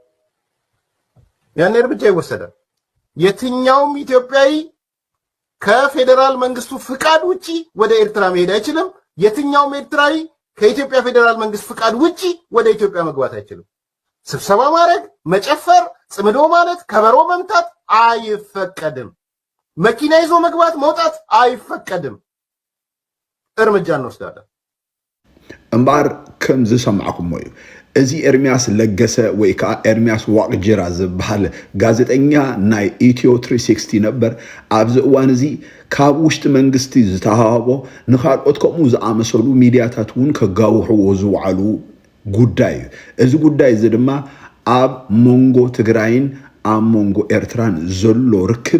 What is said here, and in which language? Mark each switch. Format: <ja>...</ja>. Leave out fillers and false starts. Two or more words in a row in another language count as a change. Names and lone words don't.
<am>ያኔ እርምጃ ይወሰዳል። የትኛውም ኢትዮጵያዊ ከፌደራል መንግስቱ ፍቃድ ውጪ ወደ ኤርትራ መሄድ አይችልም። የትኛውም ኤርትራዊ ከኢትዮጵያ ፌደራል መንግስት ፍቃድ ውጪ ወደ ኢትዮጵያ መግባት አይችልም። ስብሰባ ማድረግ፣ መጨፈር፣ ጽምዶ ማለት፣ ከበሮ መምታት አይፈቀድም። መኪና ይዞ መግባት መውጣት አይፈቀድም። እርምጃ እንወስዳለን።</am> <ti>እምበር ከም ዝሰማዕኩም እዩ እዚ ኤርሚያስ ለገሰ ወይ ከዓ ኤርሚያስ ዋቅጅራ ዝበሃል ጋዜጠኛ ናይ ኢትዮ 360 ነበር። ኣብዚ እዋን እዚ ካብ ውሽጢ መንግስቲ ዝተሃቦ ንኻልኦት ከምኡ ዝኣመሰሉ ሚድያታት እውን ከጋውሕዎ ዝውዓሉ ጉዳይ እዩ። እዚ ጉዳይ እዚ ድማ ኣብ ሞንጎ ትግራይን ኣብ ሞንጎ ኤርትራን ዘሎ ርክብ</ti>